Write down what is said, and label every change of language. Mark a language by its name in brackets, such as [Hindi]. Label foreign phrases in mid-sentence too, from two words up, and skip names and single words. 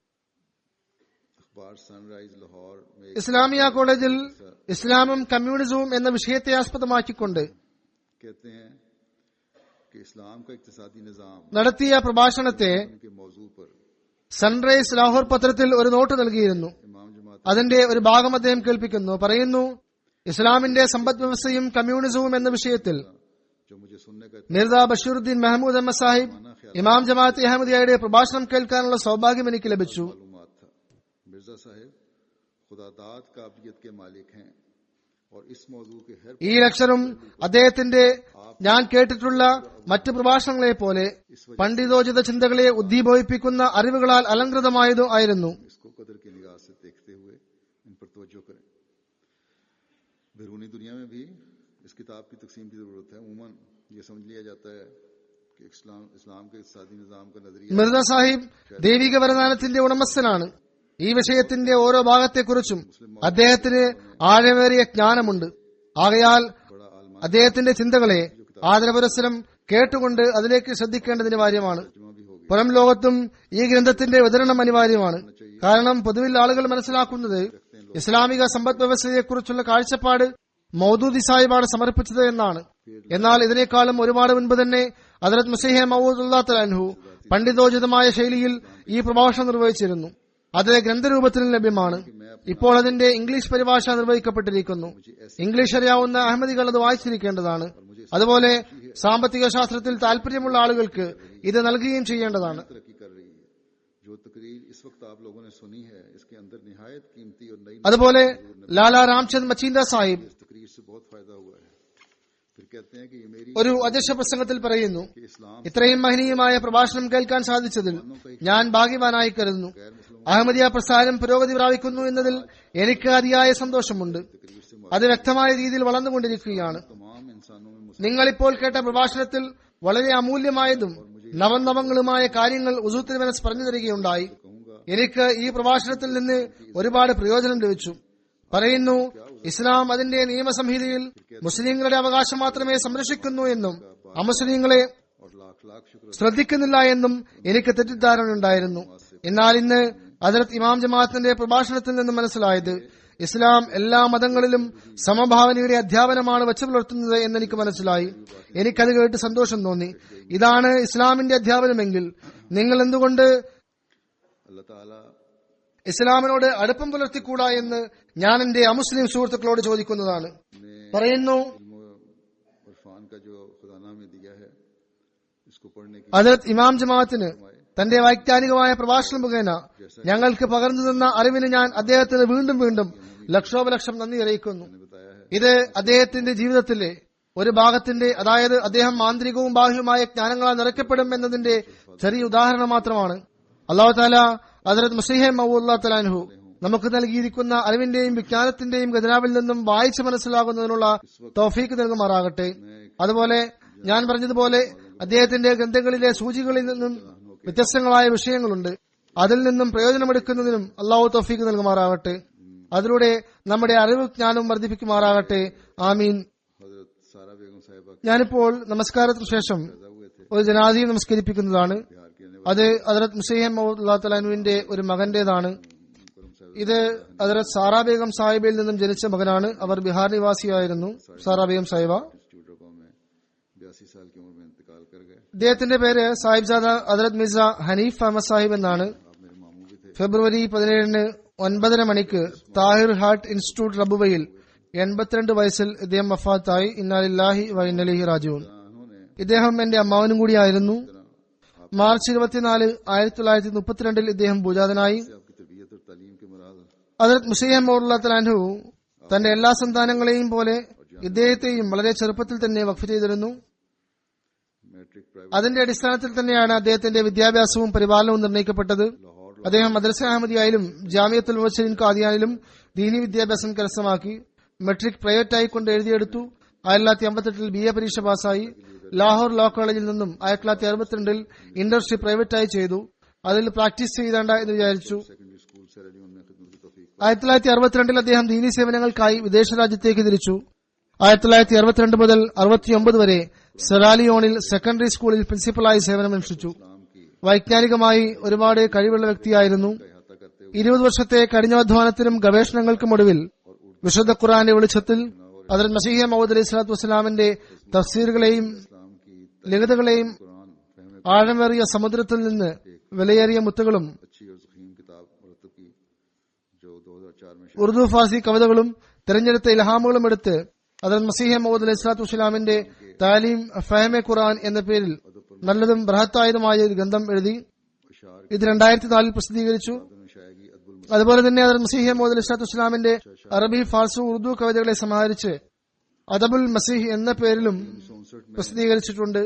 [Malayalam] ഇസ്ലാമിയ കോളേജിൽ ഇസ്ലാമും കമ്മ്യൂണിസവും എന്ന വിഷയത്തെ ആസ്പദമാക്കിക്കൊണ്ട് നടത്തിയ പ്രഭാഷണത്തെ സൺറൈസ് ലാഹോർ പത്രത്തിൽ ഒരു നോട്ട് നൽകിയിരുന്നു. അതിന്റെ ഒരു ഭാഗം അദ്ദേഹം കേൾപ്പിക്കുന്നു. പറയുന്നു, ഇസ്ലാമിന്റെ സമ്പദ് വ്യവസ്ഥയും കമ്മ്യൂണിസവും എന്ന വിഷയത്തിൽ [Urdu] جو مجھے سننے کا [Malayalam] മിർസ ബഷീറുദ്ദീൻ മെഹമ്മൂദ് അഹമ്മദ് സാഹിബ് ഇമാം ജമാഅത്ത് അഹമ്മദിയയുടെ പ്രഭാഷണം കേൾക്കാനുള്ള സൗഭാഗ്യം എനിക്ക് ലഭിച്ചു. [Urdu] معلومات تھا. مرزا صاحب خداداد قابلیت کے مالک ہیں اور اس موضوع کے ہر [Malayalam] ഈ ലക്ചറും അദ്ദേഹത്തിന്റെ ഞാൻ കേട്ടിട്ടുള്ള മറ്റ് പ്രഭാഷണങ്ങളെ പോലെ പണ്ഡിതോചിത ചിന്തകളെ ഉദ്ദീപിപ്പിക്കുന്ന അറിവുകളാൽ അലങ്കൃതമായതും ആയിരുന്നു. [Urdu] اس کو قدر کی نگاہ سے دیکھتے ہوئے ان پر توجہ کریں. بیرونی دنیا میں بھی اس کتاب کی تقسیم کی ضرورت ہے. عموماً یہ سمجھ لیا جاتا ہے کہ اسلام کے اقتصادی نظام کا نظریہ [Malayalam] മിർസ സാഹിബ് ദൈവിക വരദാനത്തിന്റെ ഉടമസ്ഥനാണ്. ഈ വിഷയത്തിന്റെ ഓരോ ഭാഗത്തെക്കുറിച്ചും അദ്ദേഹത്തിന് ആഴമേറിയ ജ്ഞാനമുണ്ട്. ആകയാൽ [Urdu] بڑا عالمہ [Malayalam] അദ്ദേഹത്തിന്റെ ചിന്തകളെ ആദരപുരസ്സരം കേട്ടുകൊണ്ട് അതിലേക്ക് ശ്രദ്ധിക്കേണ്ടത് അനിവാര്യമാണ്. [Urdu] ترجمہ بھی ہوگی. [Malayalam] പുറം ലോകത്തും ഈ ഗ്രന്ഥത്തിന്റെ വിതരണം അനിവാര്യമാണ്. കാരണം പൊതുവിൽ ആളുകൾ മനസ്സിലാക്കുന്നത് ഇസ്ലാമിക സമ്പദ് വ്യവസ്ഥയെക്കുറിച്ചുള്ള കാഴ്ചപ്പാട് മൗദൂദി സാഹിബാണ് സമർപ്പിച്ചത് എന്നാണ്. എന്നാൽ ഇതിനേക്കാളും ഒരുപാട് മുൻപ് തന്നെ ഹദ്റത്ത് മസീഹ് മൗഊദ് അൻഹു പണ്ഡിതോചിതമായ ശൈലിയിൽ ഈ പ്രഭാഷണം നിർവഹിച്ചിരുന്നു. അത് ഗ്രന്ഥരൂപത്തിൽ ലഭ്യമാണ്. ഇപ്പോൾ അതിന്റെ ഇംഗ്ലീഷ് പരിഭാഷ നിർവഹിക്കപ്പെട്ടിരിക്കുന്നു. ഇംഗ്ലീഷ് അറിയാവുന്ന അഹമ്മദികൾ അത് വായിച്ചിരിക്കേണ്ടതാണ്. അതുപോലെ സാമ്പത്തിക ശാസ്ത്രത്തിൽ താല്പര്യമുള്ള ആളുകൾക്ക് ഇത് നൽകുകയും ചെയ്യേണ്ടതാണ്. [Urdu] ترقی کر رہی ہے. جو تقریر اس وقت آپ لوگوں نے سنی ہے اس کے اندر نہایت قیمتی اور نئی [Malayalam] അതുപോലെ ലാലാ രാംചന്ദ് മച്ചീന്ദ സാഹിബ് [Urdu] اس تقریر سے بہت فائدہ ہوا ہے. پھر کہتے ہیں کہ یہ میری [Malayalam] ഒരു അധ്യക്ഷ പ്രസംഗത്തിൽ പറയുന്നു, [Urdu] کہ اسلام [Malayalam] ഇത്രയും മഹനീയമായ പ്രഭാഷണം കേൾക്കാൻ സാധിച്ചതിൽ ഞാൻ ഭാഗ്യവാനായി കരുതുന്നു. അഹമ്മദിയ പ്രസ്ഥാനം പുരോഗതി പ്രാപിക്കുന്നു എന്നതിൽ എനിക്ക് അതിയായ സന്തോഷമുണ്ട്. അത് വ്യക്തമായ രീതിയിൽ വളർന്നുകൊണ്ടിരിക്കുകയാണ്. [Urdu] تمام انسانوں میں [Malayalam] നിങ്ങളിപ്പോൾ കേട്ട പ്രഭാഷണത്തിൽ വളരെ അമൂല്യമായതും നവനവങ്ങളുമായ കാര്യങ്ങൾ ഉസൂത്തിരുവനസ് പറഞ്ഞു തരികയുണ്ടായി. എനിക്ക് ഈ പ്രഭാഷണത്തിൽ നിന്ന് ഒരുപാട് പ്രയോജനം ലഭിച്ചു. പറയുന്നു, ഇസ്ലാം അതിന്റെ നിയമസംഹിതയിൽ മുസ്ലിങ്ങളുടെ അവകാശം മാത്രമേ സംരക്ഷിക്കുന്നു എന്നും അമുസ്ലിങ്ങളെ [Urdu] اور لاکھ لاکھ شکر [Malayalam] ശ്രദ്ധിക്കുന്നില്ല എന്നും എനിക്ക് തെറ്റിദ്ധാരണയുണ്ടായിരുന്നു. എന്നാൽ ഇന്ന് ഹദ്റത്ത് ഇമാം ജമാഅത്തിന്റെ പ്രഭാഷണത്തിൽ നിന്ന് മനസ്സിലായത് ഇസ്ലാം എല്ലാ മതങ്ങളിലും സമഭാവനയുടെ അധ്യാപനമാണ് വച്ചു പുലർത്തുന്നത് എന്നെനിക്ക് മനസ്സിലായി. എനിക്കത് കേട്ട് സന്തോഷം തോന്നി. ഇതാണ് ഇസ്ലാമിന്റെ അധ്യാപനമെങ്കിൽ നിങ്ങൾ എന്തുകൊണ്ട് [Urdu] اللہ تعالیٰ [Malayalam] ഇസ്ലാമിനോട് അടുപ്പം പുലർത്തിക്കൂടാ എന്ന് ഞാൻ എന്റെ അമുസ്ലിം സുഹൃത്തുക്കളോട് ചോദിക്കുന്നതാണ്. പറയുന്നു, [Urdu] علم عرفان کا جو خدانا میں دیا ہے اس کو پڑھنے کی [Malayalam] ഹദ്റത്ത് ഇമാം ജമാഅത്തിന് തന്റെ വൈജ്ഞാനികമായ പ്രഭാഷണം മുഖേന ഞങ്ങൾക്ക് പകർന്നു തന്ന അറിവിന് ഞാൻ അദ്ദേഹത്തിന് വീണ്ടും വീണ്ടും ലക്ഷോപലക്ഷം നന്ദി അറിയിക്കുന്നു. [Urdu] بتایا ہے. [Malayalam] ഇത് അദ്ദേഹത്തിന്റെ ജീവിതത്തിലെ ഒരു ഭാഗത്തിന്റെ, അതായത് അദ്ദേഹം ആന്തരികവും ബാഹ്യവുമായ ജ്ഞാനങ്ങളാൽ നിറയ്ക്കപ്പെടും എന്നതിന്റെ ചെറിയ ഉദാഹരണം മാത്രമാണ്. [Arabic] الله تعالى [Malayalam] ഹദ്റത്ത് മസീഹ് മൗഊദ് അൻഹു നമുക്ക് നൽകിയിരിക്കുന്ന അറിവിന്റെയും വിജ്ഞാനത്തിന്റെയും ഖജനാവിൽ നിന്നും വായിച്ച് മനസ്സിലാകുന്നതിനുള്ള തൗഫീക്ക് നൽകുമാറാകട്ടെ. അതുപോലെ ഞാൻ പറഞ്ഞതുപോലെ അദ്ദേഹത്തിന്റെ ഗ്രന്ഥങ്ങളിലെ സൂചികളിൽ നിന്നും വ്യത്യസ്തങ്ങളായ വിഷയങ്ങളുണ്ട്. അതിൽ നിന്നും പ്രയോജനമെടുക്കുന്നതിനും അല്ലാഹു തൗഫീക്ക് നൽകുമാറാകട്ടെ. അതിലൂടെ നമ്മുടെ അറിവ് ജ്ഞാനം വർദ്ധിപ്പിക്കുമാറാകട്ടെ. ആമീൻ. [Urdu] حضرت سارہ بیگم صاحبہ [Malayalam] ഞാനിപ്പോൾ നമസ്കാരത്തിന് ശേഷം ഒരു ജനാസയും നമസ്കരിപ്പിക്കുന്നതാണ്. [Urdu] بہار کے رہنے [Malayalam] അത് ഹദ്റത്ത് മസീഹ് മൗഊദ് അൻഹുവിന്റെ ഒരു മകന്റേതാണ്. ഇത് ഹദ്റത്ത് സാറാ ബേഗം സാഹിബയിൽ നിന്നും ജനിച്ച മകനാണ്. അവർ ബിഹാർ നിവാസിയായിരുന്നു. സാറാ ബേഗം സാഹിബ. [English] institute of [Urdu] میں 82 سال کی عمر میں انتقال کر گئے. [Malayalam] ഇദ്ദേഹത്തിന്റെ പേര് സാഹിബ്സാദ ഹദ്റത്ത് മിർസ ഹനീഫ് അഹമ്മദ് സാഹിബ് എന്നാണ്. [Urdu] آپ میرے ماموں بھی تھے. [Malayalam] ഫെബ്രുവരി 17 9:30 മണിക്ക് താഹിർ ഹാർട്ട് ഇൻസ്റ്റിറ്റ്യൂട്ട് റബുവയിൽ 82 വയസ്സിൽ ഇദ്ദേഹം വഫാത്തായി. [Arabic] إنا لله وإنا إليه راجعون. [Urdu] انہوں نے [Malayalam] ഇദ്ദേഹം എന്റെ അമ്മാവനും കൂടിയായിരുന്നു. മാർച്ച് 24 1932 ഇദ്ദേഹം ഭൂജാതനായി. [Urdu] آپ کی تربیت اور تعلیم کے مراج [Malayalam] ഹദ്റത്ത് മസീഹ് മൗഊദ് അൻഹു തന്റെ എല്ലാ സന്താനങ്ങളെയും പോലെ ഇദ്ദേഹത്തെയും വളരെ ചെറുപ്പത്തിൽ തന്നെ വഖഫ് ചെയ്തിരുന്നു. [English] matric private [Malayalam] അതിന്റെ അടിസ്ഥാനത്തിൽ തന്നെയാണ് അദ്ദേഹത്തിന്റെ വിദ്യാഭ്യാസവും പരിപാലനവും നിർണ്ണയിക്കപ്പെട്ടത്. അദ്ദേഹം മദ്രസ അഹമ്മദിയായാലും ജാമിയത്തുൽ മുബശ്ശിരീൻ ഖാദിയാനിലും ദീനി വിദ്യാഭ്യാസം കരസ്ഥമാക്കി. [English] മെട്രിക് പ്രൈവറ്റായി [Malayalam] കൊണ്ട് എഴുതിയെടുത്തു. 1958 BA പരീക്ഷ പാസ്സായി. ലാഹോർ ലോ കോളേജിൽ നിന്നും 1962 ഇന്റർഷിപ്പ് പ്രൈവറ്റായി ചെയ്തു. അതിൽ പ്രാക്ടീസ് ചെയ്തേണ്ട എന്ന് വിചാരിച്ചു. [English] secondary school [Urdu] سیرالیون میں خدمت کی توفیق [Malayalam] 1962 അദ്ദേഹം ദീനി സേവനങ്ങൾക്കായി വിദേശ രാജ്യത്തേക്ക് തിരിച്ചു. 1962 മുതൽ 69 വരെ സെറാലിയോണിൽ [English] സെക്കൻഡറി സ്കൂളിൽ [Malayalam] പ്രിൻസിപ്പലായി സേവനമനുഷ്ഠിച്ചു. [Urdu] اسلام کی [Malayalam] വൈജ്ഞാനികമായി ഒരുപാട് കഴിവുള്ള വ്യക്തിയായിരുന്നു. [Urdu] احاطہ کرتے [Malayalam] 20 വർഷത്തെ കഠിനാധ്വാനത്തിനും ഗവേഷണങ്ങൾക്കും ഒടുവിൽ വിശുദ്ധ ഖുർആന്റെ വെളിച്ചത്തിൽ ഹദ്റത്ത് മസീഹ് മൗഊദ് [Arabic] عليه الصلاة والسلام [Malayalam] തഫ്സീറുകളെയും [Urdu] اسلام کی [Malayalam] ലളിതകളെയും [Urdu] قرآن فہم [Malayalam] ആഴമേറിയ സമുദ്രത്തിൽ നിന്ന് വിലയേറിയ മുത്തുകളും [Urdu] اچھی اور ضخیم کتاب مرتب کی جو 2004 [Malayalam] ഉറുദു ഫാർസി കവിതകളും തെരഞ്ഞെടുത്ത ഇൽഹാമുകളും എടുത്ത് ഹദ്റത്ത് മസീഹ് മൗഊദ് [Arabic] عليه الصلاة والسلام [Malayalam] താലീം ഫഹ്മെ ഖുർആൻ എന്ന പേരിൽ നല്ലതും ബൃഹത്തായതുമായ ഒരു ഗ്രന്ഥം എഴുതി. ഇത് 2004 പ്രസിദ്ധീകരിച്ചു. അതുപോലെ തന്നെ ഹദ്റത്ത് മസീഹ് മൗഊദ് [Arabic] عليه الصلاة والسلام [Malayalam] അറബി, ഫാർസി, ഉറുദു കവിതകളെ സമാഹരിച്ച് അദബുൽ മസീഹ് എന്ന പേരിലും പ്രസിദ്ധീകരിച്ചിട്ടുണ്ട്.